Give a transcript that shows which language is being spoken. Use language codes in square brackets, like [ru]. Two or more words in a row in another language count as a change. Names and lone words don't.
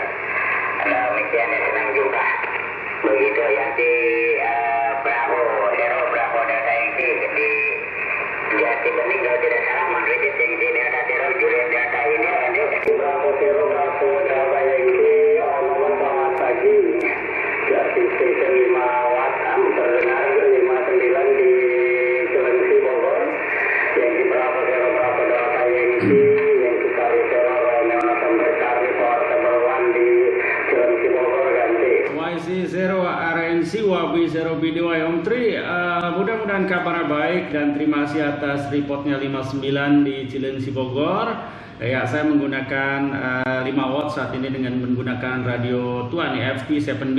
[id] Demikian ya, senang juga begitu yang di Bravo Zero Bravo Delta Yankee di Jati Bening kalau tidak salah menuju yang di Delta Zero Juliet Delta ini ada Bravo Zero Bravo Delta Yankee. Selamat pagi. Jati Station 5 watt terdengar 59 di Cilengsi Bogor. Yankee Bravo Zero Bravo Delta Yankee Yankee Kari Zero Romeo November Charlie Portable 1 di Cilengsi Bogor ganti. YC0 RNC YB0 BDY Om Tri, mudah-mudahan kabar baik dan terima kasih atas reportnya 59 di Cilengsi Bogor. Ya, saya menggunakan 5 watt saat ini dengan menggunakan radio tua nih FT7B.